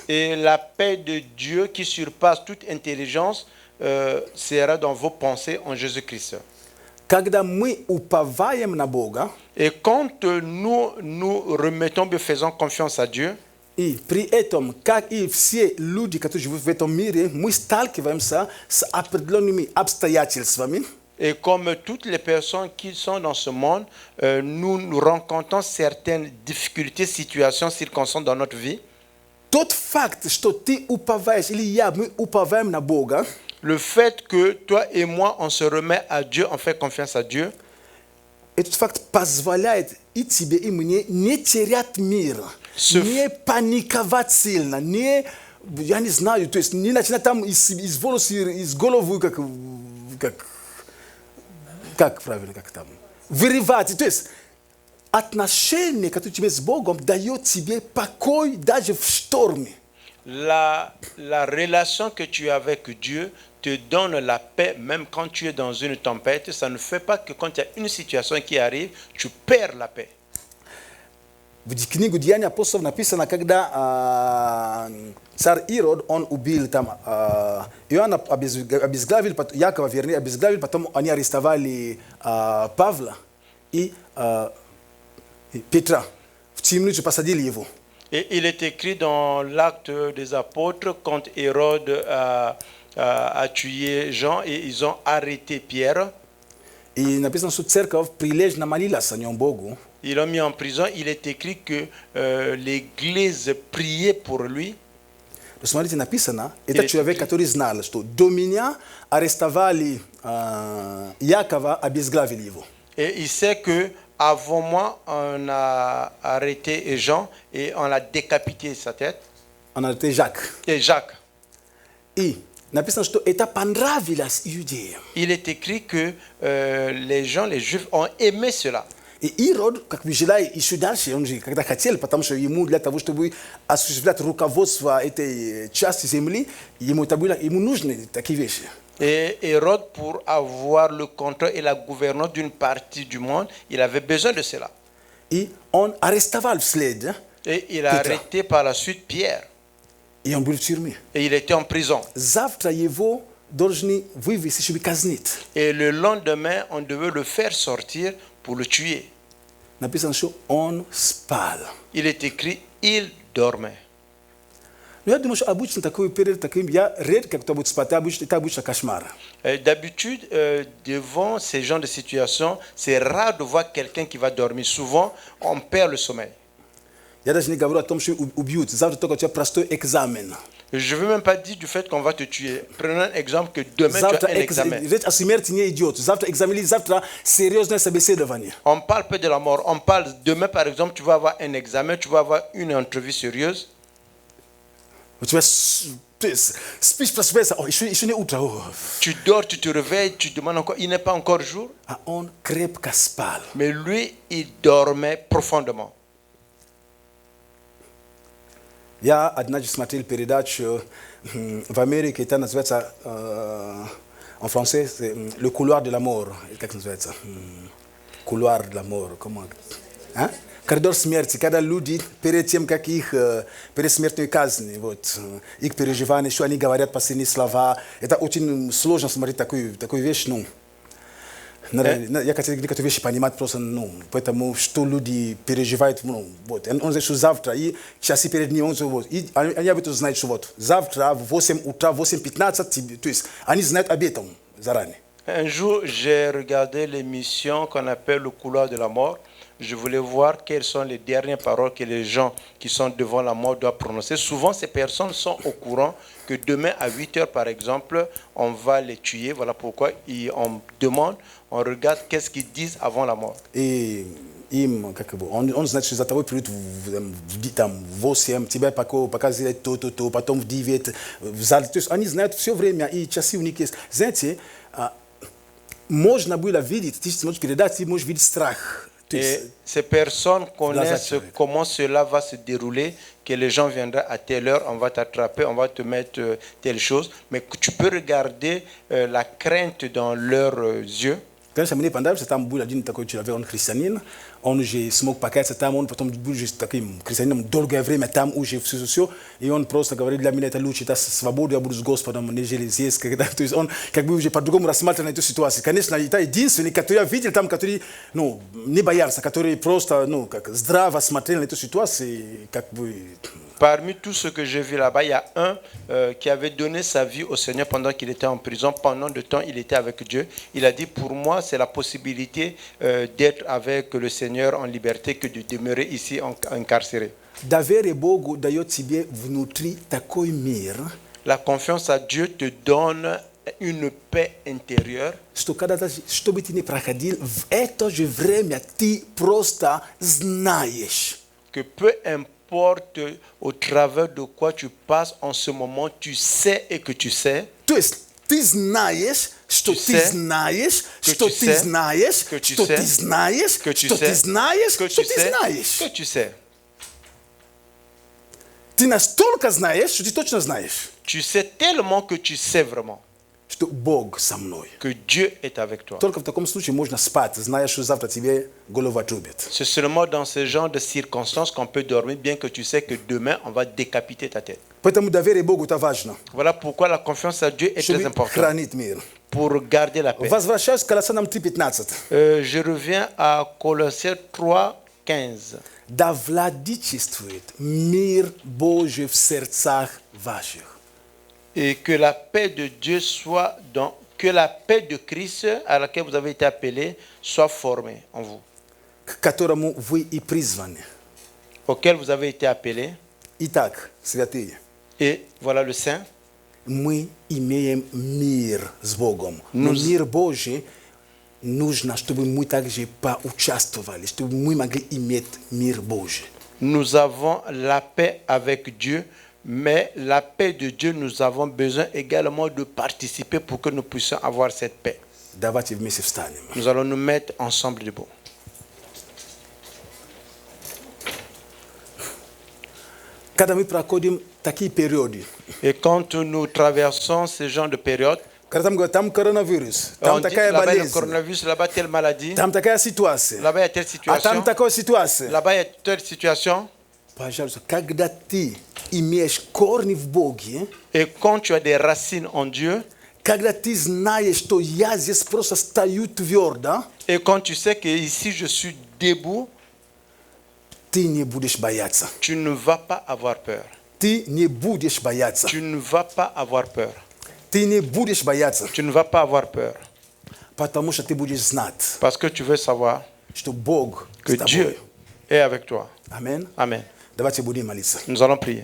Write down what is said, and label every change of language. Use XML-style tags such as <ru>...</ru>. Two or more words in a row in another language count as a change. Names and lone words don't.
<fr>Et la paix de Dieu qui surpasse toute intelligence sera dans vos pensées en Jésus-Christ.</fr> <ru>Когда мы уповаем на Бога,</ru> <fr>Et quand nous remettons, faisons confiance à Dieu,</fr> <ru>и при этом, как и все люди, которые живут в этом мире, мы сталкиваемся с определенными обстоятельствами,</ru> <fr>et comme toutes les personnes qui sont dans ce monde, nous rencontrons certaines difficultés, situations, circonstances dans notre vie.</fr> <ru>тот факт, что ты уповаешь, или я, мы уповаем на Бога,</ru> <fr>Le fait que toi et moi, on se remet à Dieu, on fait confiance à Dieu,</fr> <ru>этот факт позволяет и тебе, и мне не терять мир, не паниковать сильно, не, я не знаю, то есть не начинать там из волос, из головы, как правильно, как там, вырывать. То есть отношение, которое у тебя с Богом, дает тебе покой даже в шторме.</ru> <fr>la relation que tu as avec Dieu te donne la paix même quand tu es dans une tempête. Ça ne fait pas que quand il y a une situation qui arrive, tu perds la paix.</fr> <ru>В книгу Деяний апостолов написано, когда царь Ирод, он убил там Иоанна, обезглавил, Якова, вернее, обезглавил, потом они арестовали Павла и Петра. В темницу посадили его.</ru> <fr>Et il est écrit dans l'acte des apôtres quand Hérode a tué Jean et ils ont arrêté Pierre.</fr> <ru>И написано, что церковь прилежно молилась о нем Богу.</ru> <fr>Ils l'ont mis en prison. Il est écrit que l'église priait pour lui.</fr> <ru>Посмотрите, написано, это человек, который знал, что до меня арестовали Якова, обезглавили его.</ru> <fr>Et il sait que avant moi, on a arrêté Jean et on a décapité sa tête.</fr> <ru>Он арестовал Жак.</ru> <fr>Et Jacques.</fr> <ru>И написано, что это понравилось иудеям.</ru> <fr>Il est écrit que les gens, les Juifs, ont aimé cela.</fr> <ru>И Ирод, как бы желая еще дальше, он же когда хотел, потому что ему для того, чтобы осуществлять руководство этой части земли, ему нужны такие вещи.</ru> <fr>Et Hérode, pour avoir le contrôle et la gouvernance d'une partie du monde, il avait besoin de cela.</fr> <ru>И он арестовал вслед,</ru> <fr>Et il a arrêté par la suite Pierre.</fr> <ru>и он был в тюрьме.</ru> <fr>Et il était en prison.</fr> <ru>Завтра его должны вывести, чтобы казнить.</ru> <fr>Et le lendemain, on devait le faire sortir pour le tuer.</fr> <ru>Написано, что он спал.</ru> <fr>Il est écrit, il dormait.</fr> <ru>Но я думаю, что обычно такой период, я редко кто будет спать, это обычно кошмар.</ru> <fr>D'habitude, devant ces genres de situations, c'est rare de voir quelqu'un qui va dormir. Souvent, on perd le sommeil.</fr> <ru>Я даже не говорю о том, что убьют. Завтра только у тебя простой экзамен.</ru> <fr>Je ne veux même pas dire du fait qu'on va te tuer. Prenons un exemple que demain tu as un examen.</fr> <ru>Речь о смерти не идет. Завтра экзамен, завтра серьезное собеседование.</ru> <fr>On parle peu de la mort. On parle demain, par exemple, tu vas avoir un examen, tu vas avoir une entrevue sérieuse.</fr> <ru>У тебя спишь, просыпаешься, еще не утро.</ru> <fr>Tu dors, tu te réveilles, tu demandes encore, il n'est pas encore jour.</fr> <ru>А он крепко спал.</ru> <fr>Mais lui, il dormait profondément.</fr> <ru>Я однажды смотрел передачу в Америке, это называется</ru> <fr>En français, c'est le couloir de la mort.</fr> <ru>Как называется?</ru> <fr>Couloir de la mort. Comment? А?</fr> <ru>Коридор смерти, когда люди перед тем, как их перед смертной казни, вот, их переживания, что они говорят последние слова, это очень сложно смотреть такую вещь, ну, я хотел некоторые вещи понимать просто, ну, потому что люди переживают, ну, вот, он знает, что завтра, и часы перед ним, он, вот, и они об этом знают, что вот, завтра в 8 утра, 8:15, то есть, они знают об этом заранее.</ru> <fr>Un jour, j'ai regardé l'émission qu'on appelle Le couloir de la mort. Je voulais voir quelles sont les dernières paroles que les gens qui sont devant la mort doivent prononcer. Souvent, ces personnes sont au courant que demain à 8 heures, par exemple, on va les tuer. Voilà pourquoi on demande, on regarde qu'est-ce qu'ils disent avant la mort.</fr> <ru>И им, как бы, он знает, что за тобой придут там, в 8, тебя пока сделать то, потом в 9, в зале. То есть они знают все время, и часы у них есть. Знаете, можно было видеть, ты можешь передать, ты можешь видеть страх.</ru> <fr>Et ces personnes connaissent comment cela va se dérouler, que les gens viendront à telle heure, on va t'attraper, on va te mettre telle chose. Mais tu peux regarder la crainte dans leurs yeux.</fr> <ru>Конечно, мне понравился, там был один такой человек, он христианин, он уже смог покаяться там, он потом был уже таким христианином долгое время там уже все, и он просто говорит, для меня это лучше, это свобода, я буду с Господом, нежели здесь, когда, то есть он как бы уже по-другому рассматривал эту ситуацию. Конечно, это единственный, который я видел там, который, ну, не боялся, который просто, ну, как здраво смотрел на эту ситуацию, как бы...</ru> <fr>Parmi tous ceux que j'ai vus là-bas, il y a un qui avait donné sa vie au Seigneur pendant qu'il était en prison. Pendant de temps, il était avec Dieu. Il a dit, pour moi, c'est la possibilité d'être avec le Seigneur en liberté que de demeurer ici incarcéré. La confiance à Dieu te donne une paix intérieure. Que peu importe au travers de quoi tu passes en ce moment, tu sais et que tu sais.</fr> <ru>Ты знаешь, что ты знаешь, что ты знаешь, что ты знаешь, что ты знаешь, что ты знаешь.</ru> <fr>Que tu sais.</fr> <ru>Ты настолько знаешь, что ты точно знаешь.</ru> <fr>Tu sais tellement que tu sais vraiment.</fr> <ru>Что Бог со мной.</ru> <fr>Que Dieu est avec toi.</fr> <ru>Только в таком случае можно спать, зная, что завтра тебе голову отрубят.</ru> <fr>C'est seulement dans ce genre de circonstances qu'on peut dormir, bien que tu sais que demain on va décapiter ta tête.</fr> <ru>Поэтому доверие Богу это важно.</ru> <fr>Voilà pourquoi la confiance à Dieu est très importante.</fr> <ru>Хранит мир.</ru> <fr>Pour garder la paix.</fr> <ru>Возвращаюсь к Колоссянам 3:15.</ru> <fr>Je reviens à Colossiens 3:15.</fr> <ru>Да владычествует мир Божий в сердцах ваших.</ru> <fr>Et que la paix de Dieu soit dans, que la paix de Christ à laquelle vous avez été appelés soit formée en vous.</fr> <ru>К которому вы и призваны.</ru> <fr>Auquel vous avez été appelés.</fr> <ru>Итак, святые.</ru> <fr>Et voilà le Saint.</fr> <ru>Мы имеем мир с Богом. Но мир Божий нужно, чтобы мы также поучаствовали, чтобы мы могли иметь мир Божий.</ru> <fr>Nous avons la paix avec Dieu. Mais la paix de Dieu, nous avons besoin également de participer pour que nous puissions avoir cette paix. Nous allons nous mettre ensemble debout. Et quand nous traversons ce genre de période,</fr> <ru>там коронавирус, там такая болезнь, коронавирус,</ru> <fr>là-bas telle maladie,</fr> <ru>там такая ситуация,</ru> <fr>là-bas il y a telle situation,</fr> <ru>там такая ситуация,</ru> <fr>là-bas il y a telle situation.</fr> <ru>Пожалуйста, когда ты имеешь корни в Боге,</ru> <fr>et quand tu as des racines en Dieu,</fr> <ru>когда ты знаешь, что я здесь просто стою твердо,</ru> <fr>et quand tu sais que ici je suis debout,</fr> <ru>ты не будешь бояться.</ru> <fr>Tu ne vas pas avoir peur.</fr> <ru>Ты не будешь бояться.</ru> <fr>Tu ne vas pas avoir peur.</fr> <ru>Ты не будешь бояться.</ru> <fr>Tu ne vas pas avoir peur.</fr> <ru>Потому что ты будешь знать,</ru> <fr>parce que tu veux savoir</fr> <ru>что Бог</ru> <fr>que Dieu est avec toi. Amen. Amen.</fr> <ru>Давайте будем молиться.</ru> <fr>Nous allons prier.</fr>